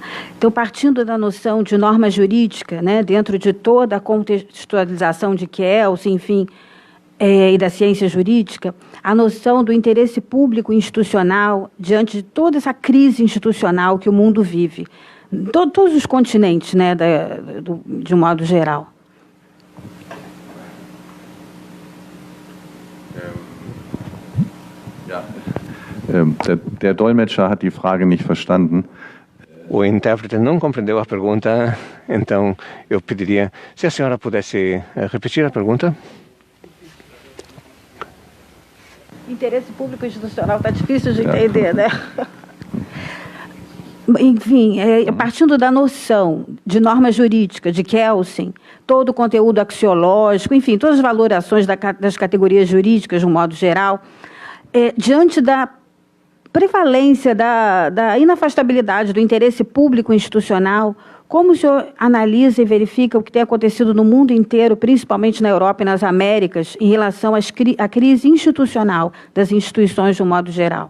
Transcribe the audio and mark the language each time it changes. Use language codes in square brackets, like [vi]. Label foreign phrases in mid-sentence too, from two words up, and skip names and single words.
[pt] Então, partindo da noção de norma jurídica, né, dentro de toda a contextualização de Kelsen, enfim, e da ciência jurídica, a noção do interesse público institucional diante de toda essa crise institucional que o mundo vive, todos os continentes, né, de um modo geral. [de] Der Dolmetscher hat die Frage nicht verstanden. [pt] O intérprete não compreendeu a pergunta, então eu pediria se a senhora pudesse repetir a pergunta. Interesse público institucional está difícil de entender, né? Enfim, partindo da noção de norma jurídica de Kelsen, todo o conteúdo axiológico, enfim, todas as valorações das categorias jurídicas, de um modo geral, diante da prevalência da inafastabilidade do interesse público institucional, como o senhor analisa e verifica o que tem acontecido no mundo inteiro, principalmente na Europa e nas Américas, em relação à crise institucional das instituições de um modo geral?